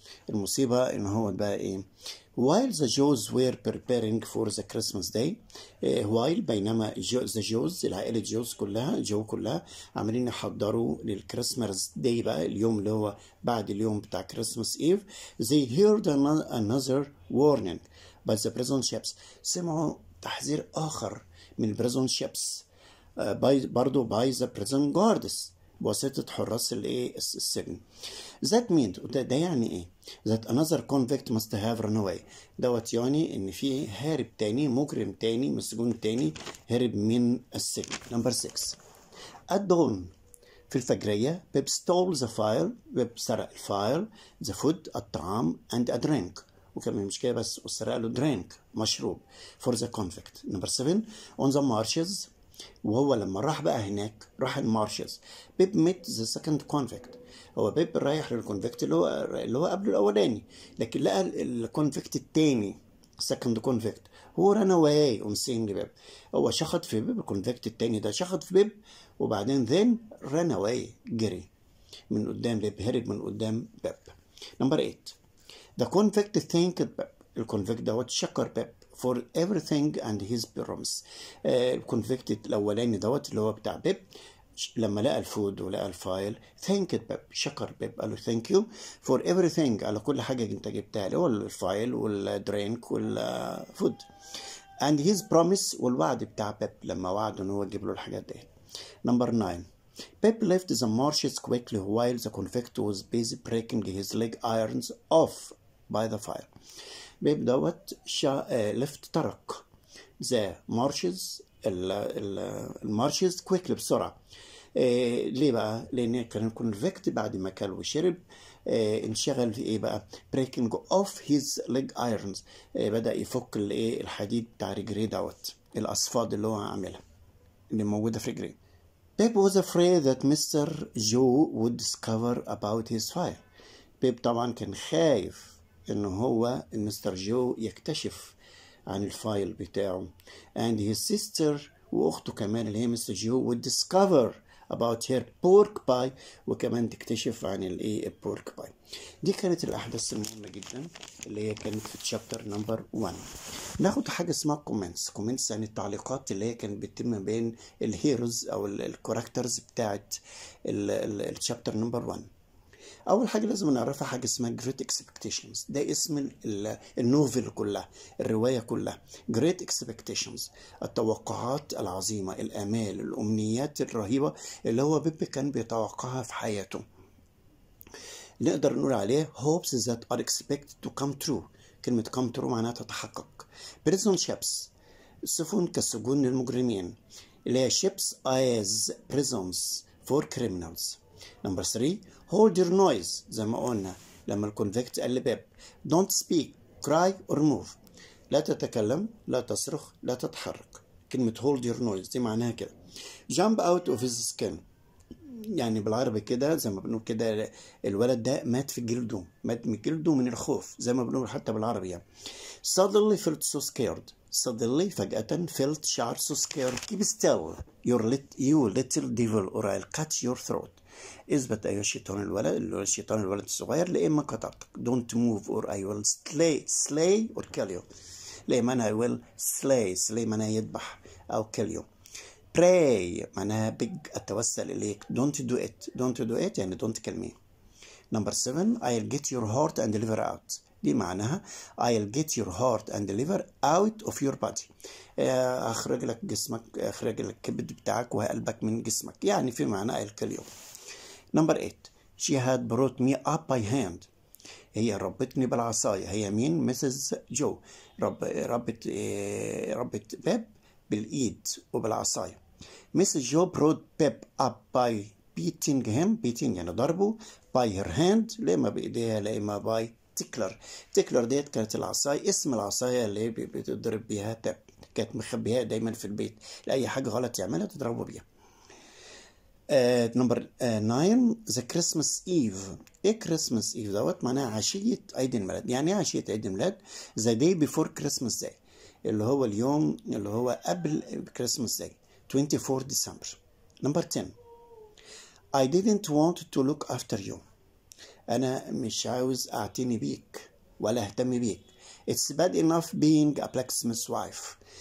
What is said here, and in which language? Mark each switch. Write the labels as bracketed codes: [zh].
[ar] المصيبة ان هو بقى ايه؟ [en] while the Jews were preparing for the Christmas day، while [ar] بينما [en] the Jews [ar] العائلة جوز كلها كلها عاملين يحضروا للكريسماس داي بقى، اليوم اللي هو بعد اليوم بتاع كريسماس ايف، [en] they heard another warning by the prison ships. [ar] سمعوا تحذير آخر من البريزون شيبس، برضو [en] by the prison guards، [ar] بواسطة حراس السجن. [en] that means [ar] ده يعني ايه؟ [en] that another convict must have run away. [ar] دوت يعني ان في هارب تاني، مجرم تاني، مسجون تاني هرب من السجن. نمبر 6 [en] at dawn، [ar] في الفجرية بيب [en] stole the file، [ar] بيب سرق الفايل، [en] the food [ar] الطعام [en] and a drink، [ar] وكمان مش كده بس، وسرق له درينك مشروب [en] for the convict. [ar] نمبر 7 on the marshes، وهو لما راح بقى هناك راح المارشز، بيب [en] Met the second convict. [ar] هو بيب رايح للكونفكت اللي هو قبل الاولاني، لكن لقى الكونفكت التاني سكند كونفكت، هو [en] ran away on seeing [ar] بيب. هو شخط في بيب، الكونفكت التاني ده شخط في بيب، وبعدين [en] then ran away, [ar] جري من قدام بيب، هرب من قدام بيب. [en] Number 8 the convict thanked Pip. [ar] الكونفكت دوت شكر بيب [en] for everything and his promise. [ar] الكونفكت الاولاني دوت اللي هو بتاع بيب، لما لقى الفود ولقى الفايل [en] thanked [ar] بيب، شكر بيب، قال له [en] thank you for everything، [ar] على كل حاجه انت جبتها له، الفايل والدرينك والفود [en] and his promise، [ar] والوعد بتاع بيب لما وعده ان هو يجيب له الحاجات دي. [en] Number 9 Pep left the marshes quickly while the convict was busy breaking his leg irons off by the fire. [ar] بيب دوت لفت ترك ذا مارشز، المارشز كويكلي بسرعة. ليه بقى؟ لأن كان الكونفكت بعد ما كل وشرب انشغل في ايه بقى؟ [en] breaking off his leg irons، [ar] بدأ يفك الحديد بتاع رجليه دوت، الأصفاد اللي هو عاملها اللي موجودة في رجليه. [en] Pep was afraid that Mr. Joe would discover about his fire. [ar] بيب طبعا كان خايف ان هو مستر جو يكتشف عن الفايل بتاعه، [en] and his sister [ar] واخته كمان اللي هي مستر جو [en] would discover about her pork pie، [ar] وكمان تكتشف عن البورك باي. دي كانت الاحداث المهمه جدا اللي هي كانت في تشابتر نمبر 1. ناخد حاجه اسمها كومنتس يعني التعليقات اللي هي كانت بتتم بين الهيروز او الكاركترز بتاعت التشابتر نمبر 1. اول حاجه لازم نعرفها حاجه اسمها Great Expectations، ده اسم النوفل كلها، الروايه كلها. [en] Great Expectations، [ar] التوقعات العظيمه، الامال، الامنيات الرهيبه اللي هو بيب كان بيتوقعها في حياته. نقدر نقول عليه [en] hopes that are expected to come true. [ar] كلمه come true معناها تتحقق. [en] Prison ships، [ar] السفن كسجون للمجرمين، اللي هي [en] ships as prisons for criminals. [ar] نمبر 3 [en] hold your noise، [ar] زي ما قلنا لما الكونفكت قال لبيب [en] don't speak cry or move، [ar] لا تتكلم، لا تصرخ، لا تتحرك. كلمة [en] hold your noise [ar] دي معناها كده. [en] jump out of his skin، [ar] يعني بالعربي كده زي ما بنقول كده الولد ده مات في جلده، مات من جلده من الخوف زي ما بنقول حتى بالعربي يعني. [en] suddenly felt so scared، suddenly فجأة felt شعر so scared. keep still you little devil or I'll cut your throat. [ar] اثبت أيها الشيطان الولد، اللي هو الشيطان الولد الصغير، لإما قطعتك. [en] don't move or I will slay or kill you. [ar] لإما أنا [en] I will slay [ar] معناها يذبح أو [en] kill you. pray [ar] معناها [en] beg [ar] أتوسل إليك. [en] don't do it يعني don't kill me. number 7 I'll get your heart and liver out، [ar] دي معناها [en] I'll get your heart and liver out of your body، [ar] أخرج لك جسمك، أخرج لك الكبد بتاعك وقلبك من جسمك، يعني في معنى [en] I'll kill you. number 8 she had brought me up by hand، [ar] هي ربتني بالعصاية. هي مين؟ مسز جو، ربت بيب بالإيد وبالعصاية. مسز جو [en] brought [ar] بيب [en] up by beating [ar] يعني ضربه، [en] by her hand [ar] لما بإيديها، لما by تكلر ديت كانت العصاية، اسم العصاية اللي بتضرب بيها بيب، كانت مخبيها دايما في البيت، لأي حاجة غلط يعملها تضربه بيها. [en] Number 9 the Christmas Eve. [ar] ايه كريسماس ايف دوت؟ معناها عشية عيد الميلاد. يعني ايه عشية عيد الميلاد؟ [en] the day before Christmas Day, [ar] اللي هو اليوم اللي هو قبل كريسماس داي 24 ديسمبر. [en] Number 10 I didn't want to look after you. [ar] أنا مش عاوز أعتني بيك ولا أهتم بيك. [en] It's bad enough being a blacksmith's wife.